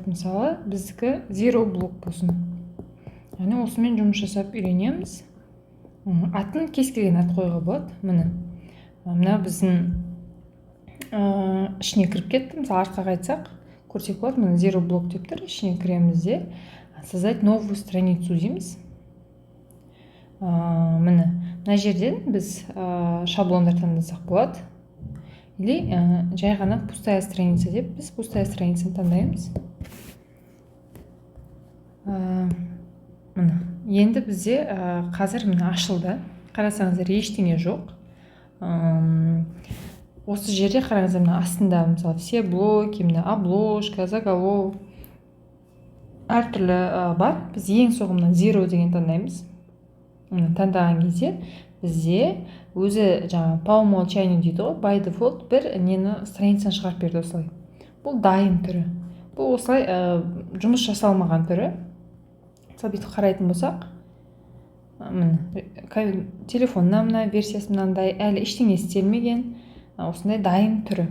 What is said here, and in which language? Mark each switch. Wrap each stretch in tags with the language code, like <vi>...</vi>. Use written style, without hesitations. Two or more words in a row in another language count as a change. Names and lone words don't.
<kk>Мысалы біздікі zero блок болсын. Яғни осымен жұмыс жасап үйренеміз. Атын кез келген ат қоюға болады. Мына біздің ішіне кіріп кетті. Мысалы артқа қайтсақ көрсек болады. Мына zero блок деп тұр. Ішіне кіреміз де</kk> <ru>создать новую страницу</ru> <kk>дейміз. Мына жерден біз шаблондар таңдасақ болады. Или жай ғана</kk> <ru>пустая страница</ru> <kk>деп біз</kk> <ru>пустая страницаны</ru> <kk>таңдаймыз. Енді бізде қазір ашылды. Қарасаңыздар, ештеңе жоқ. Осы жерде қараңыздар, астында мысалы</kk> <ru>все блоки, обложка, заголовок</ru> <kk>әртүрлі бар. Біз ең соңында zero деген таңдаймыз. Таңдаған кезде бізде өзі жаңа</kk> <ru>по умолчанию</ru> <kk>дейді ғой,</kk> <en>by default</en> <kk>бір нені страницаны шығарып берді осылай. Бұл дайын түрі. Бұл осылай жұмыс жасалмаған түрі. Мысалы бүйтіп қарайтын болсақ, телефонның мына версиясы мынандай, әлі ештеңе істелмеген, осындай дайын түрі.</kk>